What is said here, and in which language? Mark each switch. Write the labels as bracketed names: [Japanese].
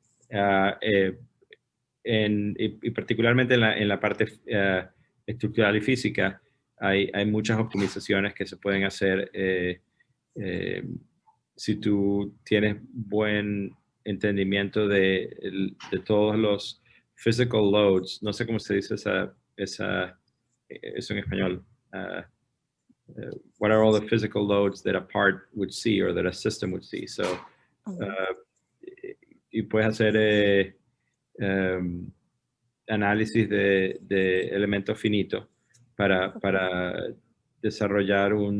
[Spanish] Uh, eh, y particularmente en la parte estructural y física, hay muchas optimizaciones que se pueden hacer eh, si tú tienes buen entendimiento de todos los [English] physical loads. [Spanish] No sé cómo se dice eso en español. [English] What are all the physical loads that a part would see or that a system would see? [Spanish] So, y puedes hacer um, análisis de elementos finitos para desarrollar